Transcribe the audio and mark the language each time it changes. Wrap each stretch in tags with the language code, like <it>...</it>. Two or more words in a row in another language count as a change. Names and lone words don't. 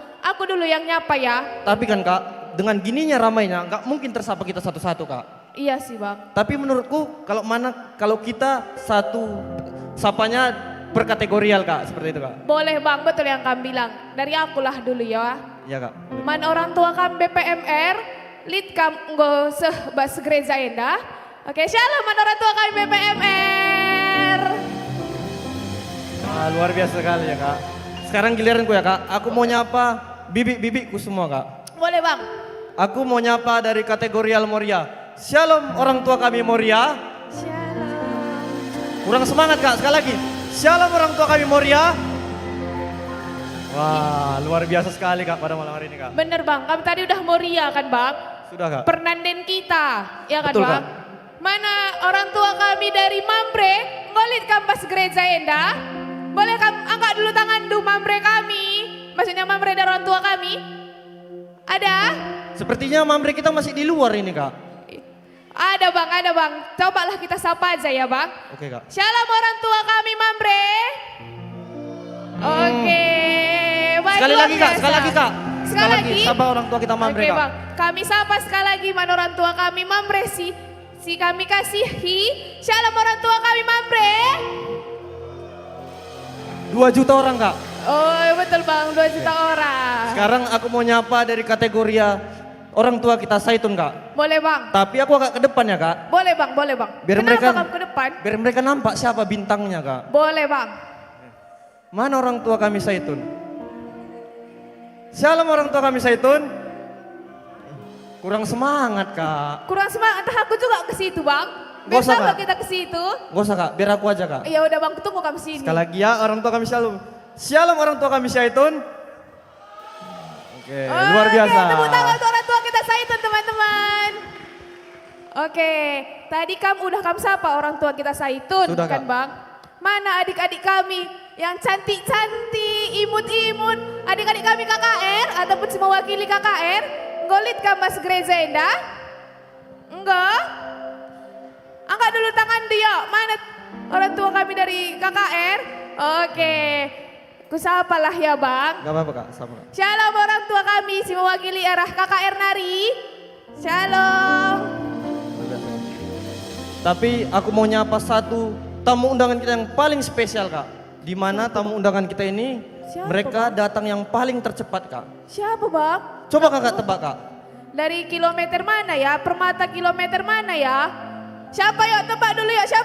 <id>Aku dulu yang nyapa ya. Tapi kan Kak, dengan gininya ramainya nggak mungkin tersapa kita satu-satu Kak. Iya sih Bang. Tapi menurutku kalau kita satu sapanya berkategorial Kak, seperti itu Kak. Boleh Bang, betul yang kami bilang. Dari akulah dulu ya. Iya Kak.</id> <btx>Man orang tua kam BPMR, lead kam nggo seh bas gereja enda.</btx> <id>Oke, shalom man orang tua kami BPMR. Luar biasa sekali ya Kak. Sekarang giliranku ya Kak. Aku mau nyapa bibik-bibikku semua Kak. Boleh Bang. Aku mau nyapa dari kategorial Moria. Shalom orang tua kami Moria. Shalom. Kurang semangat Kak, sekali lagi. Shalom orang tua kami Moria. Wah, luar biasa sekali Kak pada malam hari ini Kak. Bener Bang, kami tadi udah Moria kan Bang? Sudah Kak. Pernanden kita, ya kan Betul, Bang? Kak. Mana orang tua kami dari Mambre,</id> <btx>ngolit kampas gereja enda?</btx> <id>Boleh angkat dulu tangan du Mambre kami. Maksudnya Mambre dari orang tua kami. Ada? Sepertinya mamre kita masih di luar ini Kak. Ada Bang. Cobalah kita sapa aja ya Bang. Oke Kak. Shalom orang tua kami Mambre. Oke. Baik, Sekali luar lagi Kak, biasa. sekali lagi Kak. Sekali lagi. Sapa orang tua kita mamre Oke Kak. Bang, kami sapa sekali lagi mana orang tua kami Mambre si kami kasihi. Shalom orang tua kami Mambre. 2 juta orang Kak. Oh betul Bang, 2 juta orang. Sekarang aku mau nyapa dari kategori orang tua kita Saitun Kak. Boleh Bang, Tapi aku agak ke depan ya Kak. boleh Bang. Biar Kenapa mereka- kamu ke depan? Biar mereka nampak siapa bintangnya Kak. Boleh Bang. Mana orang tua kami Saitun? Shalom orang tua kami Saitun. Kurang semangat Kak. Kurang semangat, entah aku juga ke situ Bang. Nggak usah, Bersama Kak. kita ke situ. Gak usah Kak, biar aku aja Kak. Ya udah Bang, tunggu kami sini. Sekali lagi ya orang tua kami Shalom. Shalom orang tua kami Saitun. Oke, luar biasa. Oke, tepuk tangan untuk orang tua kita Saitun teman-teman. Oke, tadi udah sapa orang tua kita Saitun Sudah, kan Kak. Bang? Mana adik-adik kami yang cantik-cantik, imut-imut, adik-adik kami KKR ataupun semua wakili KKR,</id> <btx>ngolit kampas gereja enda?</btx> <id>Enggak? Angkat dulu tangan dia, mana orang tua kami dari KKR? Oke, kusapalah ya Bang. Gak apa-apa Kak, sama Kak. Shalom orang tua kami, si mewakili arah KKR Nari. Shalom. Luar biasa. Tapi aku mau nyapa satu tamu undangan kita yang paling spesial Kak. Di mana tamu undangan kita ini Siapa, mereka datang yang paling tercepat Kak. Siapa Bang? Coba Kakak tebak Kak. Dari kilometer mana ya? Permata kilometer mana ya? Siapa yuk tebak dulu yuk?</id>